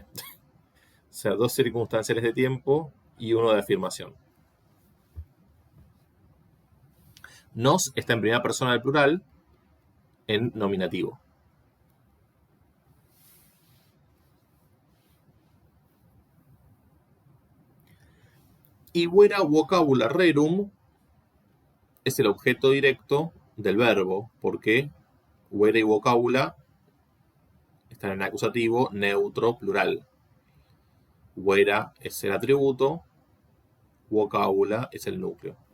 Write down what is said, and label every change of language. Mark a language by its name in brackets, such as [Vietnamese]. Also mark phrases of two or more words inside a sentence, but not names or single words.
[Spanish] O sea, dos circunstanciales de tiempo y uno de afirmación. Nos está en primera persona del plural, en nominativo. Y [Latin] vera vocabula rerum [Spanish] es el objeto directo del verbo, porque vera y vocabula están en acusativo neutro plural. Vera es el atributo, vocabula es el núcleo.